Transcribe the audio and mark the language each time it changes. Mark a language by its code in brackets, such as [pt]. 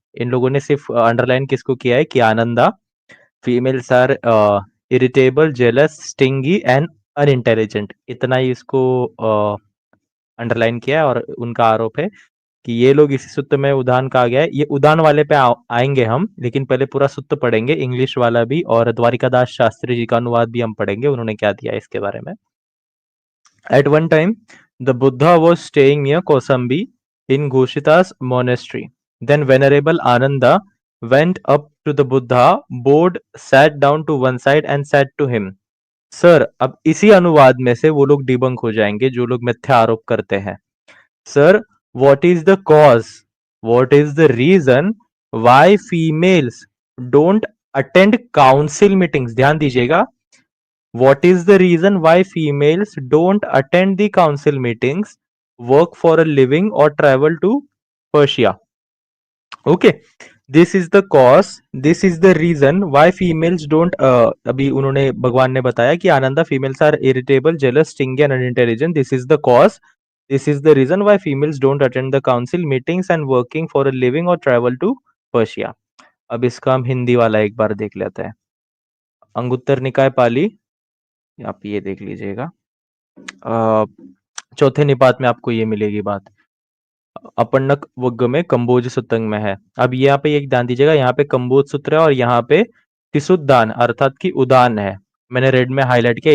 [hi] इन लोगों ने सिर्फ अंडरलाइन किसको किया है कि [en] Ananda females are irritable, jealous, stingy and unintelligent, [hi] इतना ही इसको अंडरलाइन किया है। और उनका आरोप है कि ये लोग इसी सूत्र में उदाहरण कहा गया है। ये उदाहरण वाले पे आएंगे हम, लेकिन पहले पूरा सूत्र पढ़ेंगे, इंग्लिश वाला भी, और द्वारिकादास शास्त्री जी का अनुवाद भी हम पढ़ेंगे, उन्होंने क्या दिया है इसके बारे में। [en] At one time, the Buddha was staying near Kosambi in Ghoshita's monastery. Then Venerable Ananda went up to the Buddha, bowed, sat down to one side and said to him, [hi] sir, अब इसी अनुवाद में से वो लोग debunk हो जाएंगे जो लोग मिथ्या आरोप करते हैं। [en] Sir, what is the cause? What is the reason why females don't attend council meetings? [hi] ध्यान दीजिएगा, [en] what is the reason why females don't attend the council meetings, work for a living, or travel to Persia? Okay, this is the cause, this is the reason why females don't [hi] अभी उन्होंने भगवान ने बताया कि Ananda [en] females are irritable, jealous, stingy and unintelligent. This is the cause, this is the reason why females don't attend the council meetings and working for a living or travel to Persia. [hi] अब इसका हम हिंदी वाला एक बार देख लेते हैं। अंगुत्तर निकाय पाली, आप ये देख लीजिएगा। चौथे निपात में आपको ये मिलेगी बात, अपन्नक वग्ग में कंबोज सूत्रंग में है। अब यहाँ पे एक ध्यान दीजिएगा, यहाँ पे कंबोज सूत्र है और यहाँ पे तिसुद्दान अर्थात की उदान है, मैंने रेड में हाईलाइट किया।